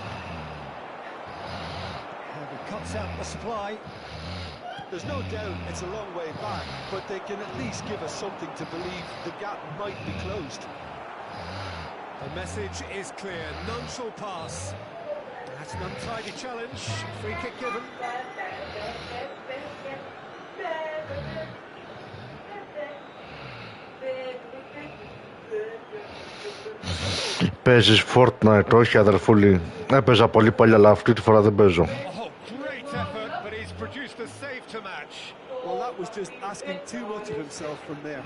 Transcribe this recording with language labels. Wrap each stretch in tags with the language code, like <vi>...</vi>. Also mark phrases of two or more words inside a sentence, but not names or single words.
<en>And he cuts out the supply. There's no doubt it's a long way back, but they can at least give us something to believe the gap might be closed. The message is clear. None shall pass. That's an untidy challenge. Free kick given.</en> <el>Παίζεις Fortnite? Όχι αδερφούλη. Έπαιζα πολύ παλιά, αλλά αυτή τη φορά δεν παίζω.</el> <en>Well, that was just asking too much of himself from there.</en>